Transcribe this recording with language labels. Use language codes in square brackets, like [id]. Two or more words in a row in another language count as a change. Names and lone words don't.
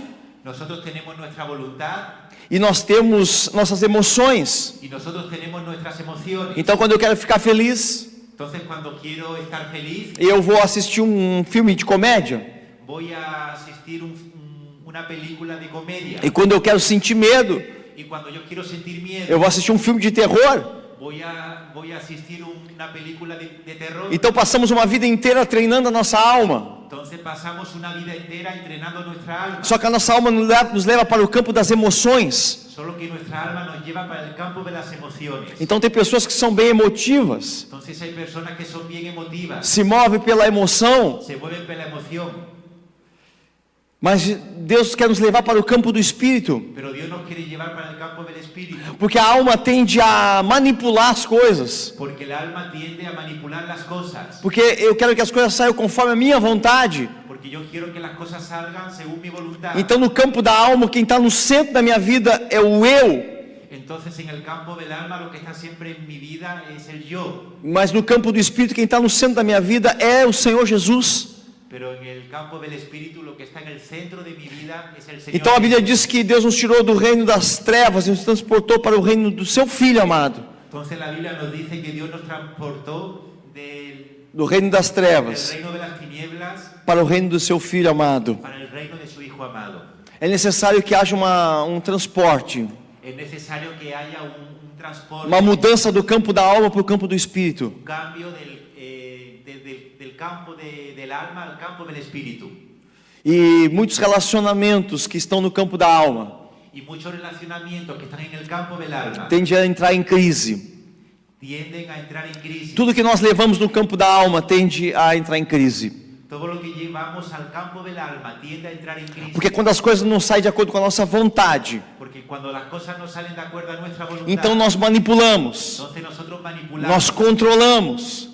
[es] Nosotros tenemos nuestra voluntad [pt] e nós temos nossas emoções. [es] y nosotros tenemos nuestras emociones. [pt] Então quando eu quero ficar feliz, [es] Entonces cuando quiero estar feliz, [pt] eu vou assistir um filme de comédia. [es] voy a asistir una película de comedia. [pt] E quando eu quero sentir medo, [es] Y cuando yo quiero sentir miedo, [pt] eu vou assistir um filme de terror. [es] voy a asistir una película de terror. [pt] Então passamos uma vida inteira treinando a nossa alma. [es] Entonces pasamos una vida entera entrenando nuestra alma. [pt] Só que a nossa alma nos leva para o campo das emoções. [es] Solo que nuestra alma nos lleva para el campo de las emociones. [pt] Então tem pessoas que são bem emotivas, [es] Entonces hay personas que son bien emotivas, [pt] se movem pela emoção, [es] se mueven por la emoción, [pt] mas Deus quer nos levar para o campo do espírito, [es] pero Dios nos quiere llevar para el campo del espíritu, [pt] porque a alma tende a manipular as coisas, [es] porque el alma tiende a manipular las cosas, [pt] porque eu quero que as coisas saiam conforme a minha vontade. [es] porque yo quiero que las cosas salgan según mi voluntad. [pt] Então no campo da alma, quem está no centro da minha vida é o eu, [es] Entonces en el campo del alma lo que está siempre en mi vida es el yo, [pt] mas no campo do espírito, quem está no centro da minha vida é o Senhor Jesus. [es] pero en el campo del espíritu lo que está en el centro de mi vida es el Señor. [pt] Então a Bíblia diz que Deus nos tirou do reino das trevas e nos transportou para o reino do seu Filho amado, [es] Entonces la Biblia nos dice que Dios nos transportó [pt] do reino das [es] del [pt] trevas [es] reino de las tinieblas [pt] para o reino do seu Filho amado. [es] para el reino de su Hijo amado. [pt] É necessário que haja um transporte, [es] Es necesario que haya un transporte, [pt] uma mudança do campo da alma para o campo do espírito. [es] un cambio del campo del alma al campo del espíritu. [pt] E muitos relacionamentos que estão no campo da alma [es] Y muchos relacionamientos que están en el campo del alma [pt] tendem a entrar em crise. [es] tienden a entrar en crisis. [pt] Tudo que nós levamos no campo da alma tende a entrar em crise. [es] Todo lo que llevamos al campo del alma tiende a entrar en crisis. [pt] Porque quando as coisas não saem de acordo com a nossa vontade, [es] Porque cuando las cosas no salen de acuerdo a nuestra voluntad, [pt] então nós manipulamos, [es] entonces nosotros manipulamos, [pt] nós controlamos,